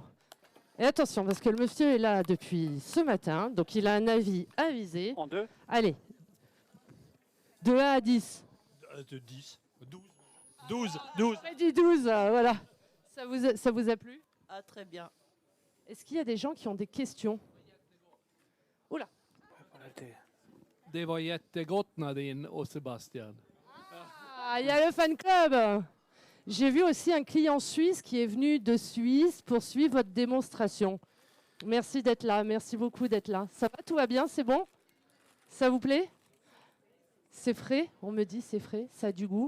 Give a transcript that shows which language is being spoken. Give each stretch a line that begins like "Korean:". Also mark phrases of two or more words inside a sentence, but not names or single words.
French: Et attention, parce que le monsieur est là depuis ce matin, donc il a un avis avisé. En deux. Allez, de 1 à 10. De 10, 12. 12, 12. On a dit 12, voilà. Ça vous a plu? Ah, très bien. Est-ce qu'il y a des gens qui ont des questions? Oula.
Swedish: Det var jättegott Nadine och Sebastian.
French: Ah, il y a le fan club. J'ai vu aussi un client suisse qui est venu de Suisse pour suivre votre démonstration. Merci d'être là, merci beaucoup d'être là. Ça va, tout va bien, c'est bon? Ça vous plaît? C'est frais, on me dit c'est frais, ça a du goût.